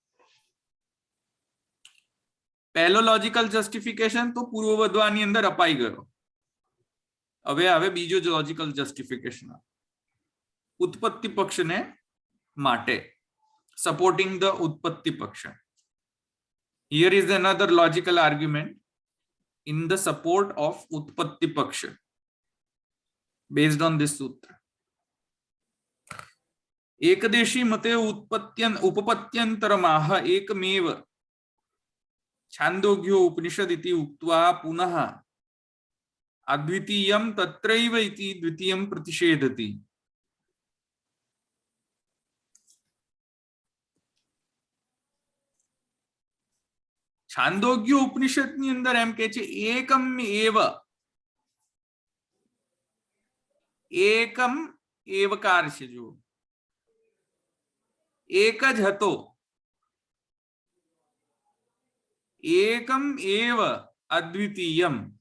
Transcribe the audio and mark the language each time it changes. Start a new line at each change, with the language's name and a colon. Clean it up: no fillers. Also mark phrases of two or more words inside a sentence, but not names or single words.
Gujarati: પહેલો
English: logical justification
Gujarati: તો પૂર્વવદવાની અંદર અપાઈ ગયો. હવે બીજો
English: logical justification
Gujarati: ઉત્પત્તિ પક્ષને માટે,
English: supporting the
Gujarati: ઉત્પત્તિ પક્ષ.
English: Here is another logical argument in the support of Utpatti Paksha based on this sutra.
Sanskrit: एकदेशी मते उपपत्त्यन्तरमाह एकमेव छांदोग्यो उपनिषद इति उक्त्वा पुनः अद्वितीयं तत्रैव इति द्वितीयं प्रतिषेधति.
Gujarati: छांदोग्य उपनिषद ની અંદર એમ કહે છે
Sanskrit: एकम् एव, एकम् एवकार
Gujarati: છે. જો એક જ હતો,
Sanskrit: एकम् एव अद्वितीयम्.